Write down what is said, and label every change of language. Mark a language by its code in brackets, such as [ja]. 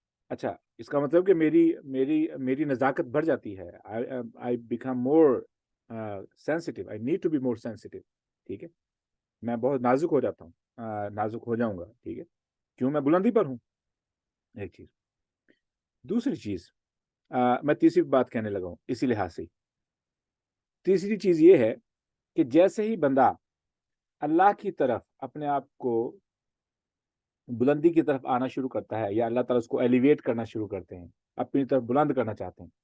[ur] اچھا، اس کا مطلب کہ میری نزاکت بڑھ جاتی ہے. [en] I become more sensitive. I need to be more sensitive. [ur] ٹھیک ہے، میں بہت نازک ہو جاتا ہوں، نازک ہو جاؤں گا. ٹھیک ہے، کیوں؟ میں بلندی پر ہوں. ایک چیز. دوسری چیز، میں تیسری بات کہنے لگا ہوں اسی لحاظ سے. تیسری چیز یہ ہے کہ جیسے ہی بندہ اللہ کی طرف اپنے آپ کو بلندی کی طرف آنا شروع کرتا ہے، یا اللہ تعالیٰ اس کو ایلیویٹ کرنا شروع کرتے ہیں، اپنی طرف بلند کرنا چاہتے ہیں.